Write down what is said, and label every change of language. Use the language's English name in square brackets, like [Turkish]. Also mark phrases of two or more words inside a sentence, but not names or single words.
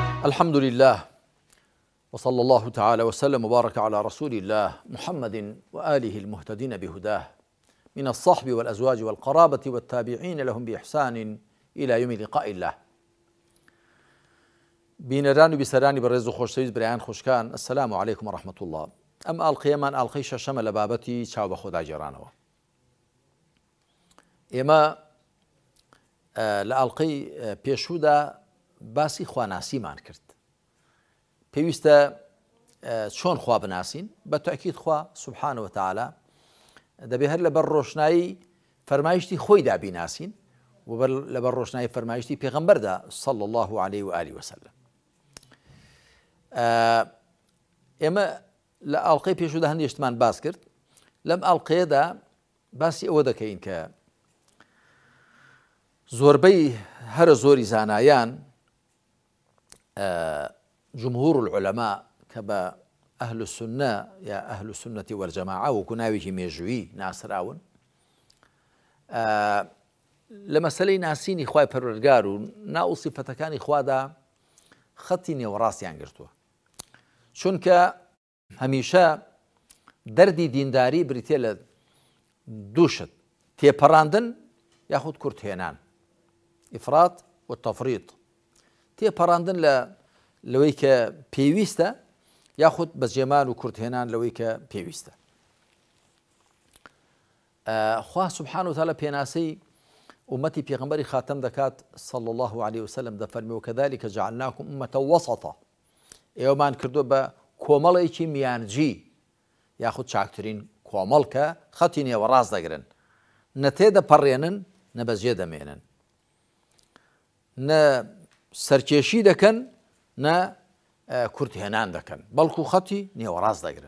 [Arabic] الحمد لله، وصلى الله تعالى وسلم وبارك على رسول الله محمد وآله المهتدين بهداه، من الصحب والأزواج والقرابة والتابعين لهم بإحسان إلى يوم لقاء الله. [Central Kurdish] بینەران و بیسەرانی بەڕێز و خۆشەویست برایان خوشکان، [Arabic] السلام عليكم ورحمة الله. [Central Kurdish] ئەم ئاڵقەیەمان ئاڵقەی شەشەمە لە بابەتی چاو بە خۆدا گێڕانەوە. ئێمە لە ئاڵقەی پێشوودا باسی خواناسیمان کرد. پێویستە چۆن خوا بناسین؟ بە تاکید خوا [Arabic] سبحانه وتعالى [Central Kurdish] دەبێ هەر لەبەر ڕۆشنایی فەرمایشتی خۆیدا بیناسین و لەبەر ڕۆشنایی فەرمایشتی پێغەمبەردا [Arabic] صلى الله عليه وآله وسلم. [Central Kurdish] ئێمە لە ئاڵقەی پێشوودا هەندێک شتمان باس کرد. لەم ئاڵقەیەدا باسی ئەوە دەکەین کە زۆربەی هەرە زۆری زانایان [Arabic] جمهور العلماء [Central Kurdish] کە بە [Arabic] ئەهل السنە [Central Kurdish] یا [Arabic] ئەهل السنة والجماعة [Central Kurdish] وەکو ناوێکی مێژووی ناسراون لە مەسەلەی ناسینی خوای پەروەردگار و ناو سیفەتەکانی خوادا خەتی نێوەڕاستیان گرتووە، چونکە هەمیشە دەردی دینداری بریتێ لە دووشت: تێپەڕاندن یاخود کورتهێنان، ئیفرات و تەفریط. تێپەڕاندن لەوەی کە پێویستە یاخود بەجێمان و کورتهێنان لەوەی کە پێویستە. خوا [Arabic] سبحانه وتعالى [Central Kurdish] پێناسەی ئومەتی پێغەمبەری خاتەم دەکات [Arabic] صلى الله عليه وسلم، [Central Kurdish] دەفەرمێ [Arabic] وكذلك جعلناكم أمة وسطا، [Central Kurdish] ئێوەمان کردووە بە کۆمەڵێکی میانجی یاخود چاکترین کۆمەڵ کە خەتی نێوەڕاست دەگرن، نە تێدەپەڕێنن نە بەجێ دەمێنن، نە سەرکێشی دەکەن نە کورتهێنان دەکەن، بەڵکو خەتی نێوەڕاست دەگرن.